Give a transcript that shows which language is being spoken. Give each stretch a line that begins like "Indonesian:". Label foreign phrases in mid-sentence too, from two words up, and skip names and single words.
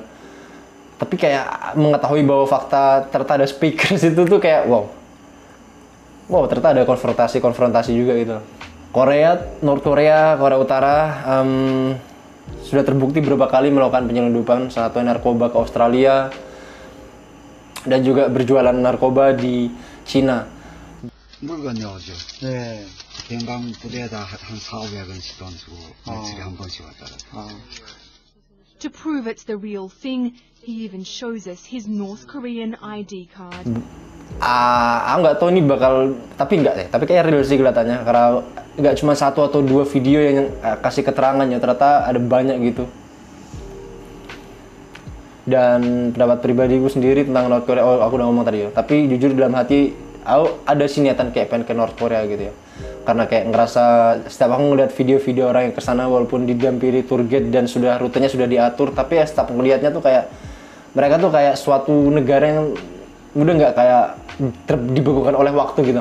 Indonesian: Tapi kayak mengetahui bahwa fakta ternyata ada speakers itu tuh kayak wow, ternyata ada konfrontasi juga gitu.
English: North Korea
Indonesian: Utara sudah terbukti beberapa kali melakukan penyelundupan, salah satunya narkoba ke Australia, dan juga berjualan narkoba di Cina.
Korean: 물건이죠. 네. 변방 부대에다 한 400~500원씩 던지고 며칠에 한 번씩 왔다가.
English: To prove it's the real thing, he even shows us his North Korean ID card.
Indonesian: Aku nggak tahu ini bakal, tapi kayak real sih kelihatannya, karena nggak cuma satu atau dua video yang kasih keterangannya, ternyata ada banyak gitu. Dan pendapat pribadiku sendiri tentang
English: North Korea,
Indonesian: aku udah ngomong tadi ya, tapi jujur dalam hati aku ada sih niatan kayak pengen ke
English: North Korea
Indonesian: gitu ya, karena kayak ngerasa setiap aku ngeliat video-video orang yang kesana walaupun didampiri
English: tour guide
Indonesian: dan rutenya sudah diatur, tapi ya setiap ngeliatnya tuh kayak mereka tuh kayak suatu negara yang udah nggak kayak dibekukan oleh waktu gitu.